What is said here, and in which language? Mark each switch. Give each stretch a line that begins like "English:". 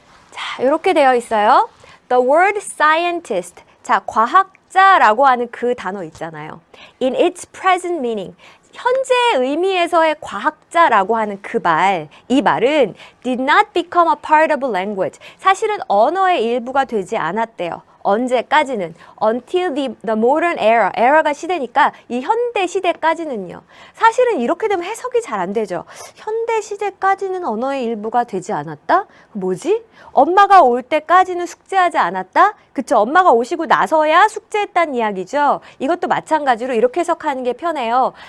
Korean: 자, 이렇게 되어 있어요.
English: The word scientist.
Korean: 자, 과학자라고 하는 그 단어 있잖아요.
English: In its present meaning.
Korean: 현재 의미에서의 과학자라고 하는 그 말, 이 말은
English: did not become a part of a language.
Korean: 사실은 언어의 일부가 되지 않았대요. 언제까지는
English: until the modern era.
Korean: era가 시대니까 이 현대 시대까지는요. 사실은 이렇게 되면 해석이 잘 안 되죠. 현대 시대까지는 언어의 일부가 되지 않았다? 뭐지? 엄마가 올 때까지는 숙제하지 않았다? 그쵸? 엄마가 오시고 나서야 숙제했다는 이야기죠. 이것도 마찬가지로 이렇게 해석하는 게 편해요.